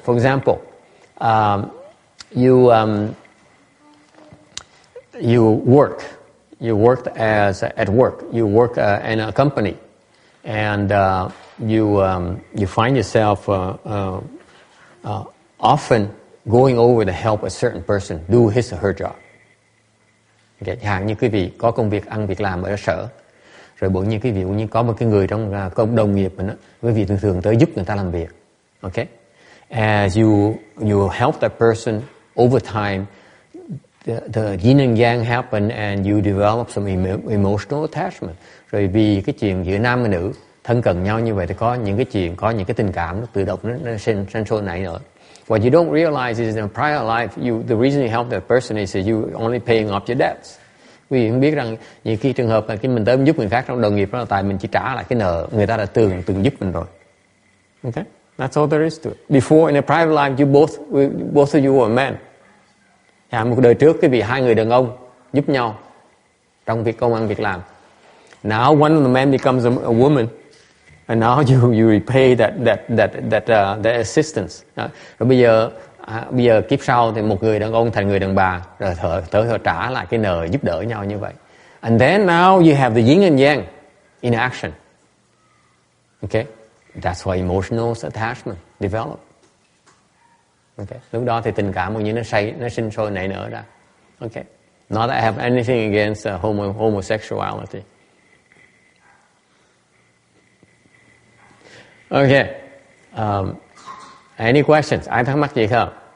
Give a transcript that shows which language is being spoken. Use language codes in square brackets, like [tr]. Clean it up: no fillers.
[en] For example, you work. You worked at work. You work in a company, and you find yourself often going over to help a certain person do his or her job. Okay. [vi] Chẳng hạn như quý vị có công việc việc làm ở sở, rồi bỗng nhiên quý vị cũng như có một cái người trong công đồng nghiệp mình đó, quý vị thường tới giúp người ta làm việc. [en] Okay. As you help that person over time, the yin and yang happen, and you develop some emotional attachment. [vi] Rồi vì cái chuyện giữa nam và nữ thân cận nhau như vậy thì có những cái tình cảm nó tự động nó sinh sôi nảy nở. [en] What you don't realize is in a prior life, the reason you help that person is that you only paying off your debts. [vi] Quý vị không biết rằng nhiều khi trường hợp là khi mình tới giúp người khác trong đồng nghiệp đó là tại mình chỉ trả lại cái nợ người ta đã từng giúp mình rồi. [en] Okay, that's all there is to it. Before in a private life, both of you were men. [vi] Một đời trước quý vị hai người đàn ông giúp nhau trong việc công ăn việc làm. [en] Now one of the men becomes a woman. And now you repay that assistance. [vi] Rồi bây giờ kiếp sau thì một người đàn ông thành người đàn bà, rồi thở trả lại cái nợ giúp đỡ nhau như vậy. [en] And then now you have the yin and yang in action. Okay, that's why emotional attachment develop. [vi] Okay, lúc đó thì tình cảm như nó sinh sôi nảy nở ra. [en] Okay, not that I have anything against homosexuality. Okay. Any questions? [vi] Ai thắc mắc gì không?